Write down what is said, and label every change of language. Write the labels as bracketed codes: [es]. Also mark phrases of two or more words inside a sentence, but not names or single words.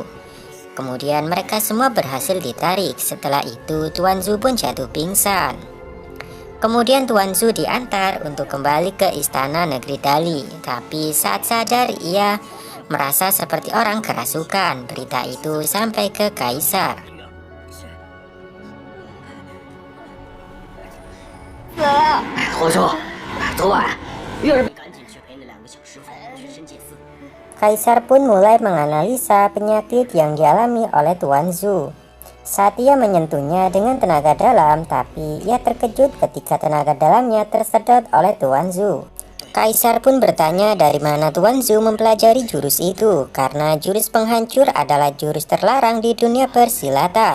[id] Kemudian mereka semua berhasil ditarik. Setelah itu Tuan Zhu pun jatuh pingsan. Kemudian Tuan Zhu diantar untuk kembali ke istana negeri Dali. Tapi saat sadar ia merasa seperti orang kerasukan. Berita itu sampai ke Kaisar. [zh] 死了！皇叔，昨晚月儿赶紧去陪那2个小师傅去深界寺。 [id] Kaisar pun mulai menganalisa penyakit yang dialami oleh Tuan Zhu. Saat ia menyentuhnya dengan tenaga dalam, tapi ia terkejut ketika tenaga dalamnya tersedot oleh Tuan Zhu. Kaisar pun bertanya dari mana Tuan Zhu mempelajari jurus itu, karena jurus penghancur adalah jurus terlarang di dunia persilatan.